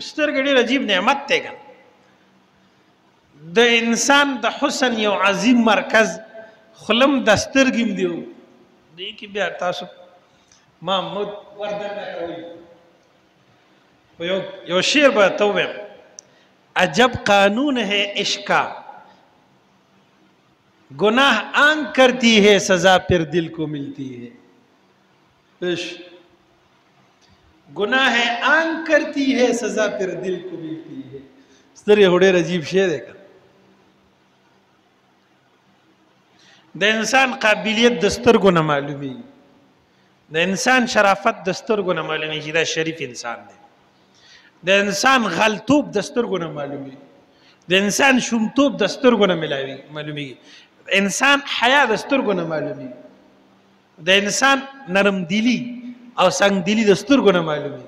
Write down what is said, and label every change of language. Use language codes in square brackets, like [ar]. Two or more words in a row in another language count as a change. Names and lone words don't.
[ps] سترګې ډېر عجیب نعمت دی که د انسان د حسن یو عظیم مرکز خلم د سترګې هم دی. دې کې بیا تاسو محمود وردن نه کوئ. یو شعر به ته ووایم [ur] عجب قانون ہے عشق کا گناہ آنکھ کرتی ہے سزا پھر دل کو ملتی ہے. گناہ آنکھ کرتی ہے سزا پھر دل کو ملتی ہے. [ps] سترګې خو ډېر عجیب شی دی که د انسان قابلیت د سترګو نه معلومیږي، د انسان شرافت د سترګو نه معلومیږي چې دا شریف انسان دی، د انسان غلطوب د سترګو نه معلومیږي، د انسان شومتوب د سترګو نه معلومیږي، انسان حیا د سترګو نه معلومیږي، د انسان نرم دلی او سنگ دلی د سترګو نه معلومیږي.